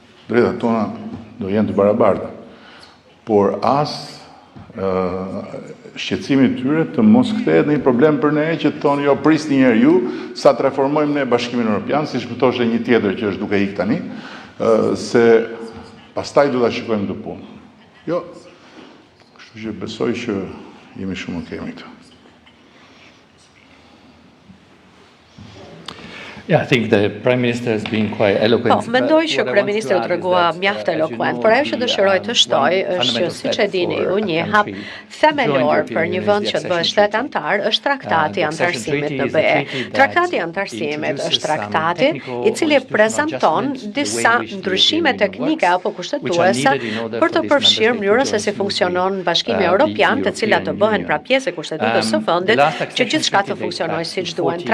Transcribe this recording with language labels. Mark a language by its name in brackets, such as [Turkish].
[Albanian] Drejtat tona do jenë të barabarta. Por as shqetësimi i tyre të mos kthehet në një problem për ne që të thonë jo prisni një herë ju sa të reformojmë ne Bashkimin Evropian, siç më thoshte një tjetër që është duke ikë tani, se pastaj do ta shikojmë këtë punë. Jo. Kështu që besoj që jemi shumë okay me këtë. [English] Yeah, I think the Prime Minister has been quite eloquent. [Albanian] Po, mendoj që Kryeministri u tregua mjaft eloquent, por ajo që dëshiroj të shtoj është që siç e dini ju, një hap themelor për një vend që të bëhet shtet antar është traktati i antarësimit në BE. Traktati i antarësimit është traktati i cili prezanton disa ndryshime teknike apo kushtetuese për të përfshirë mënyrën se si funksionon Bashkimi Evropian, të cilat të bëhen pra pjesë e kushtetues së vendit, që gjithçka të funksionojë siç duhen.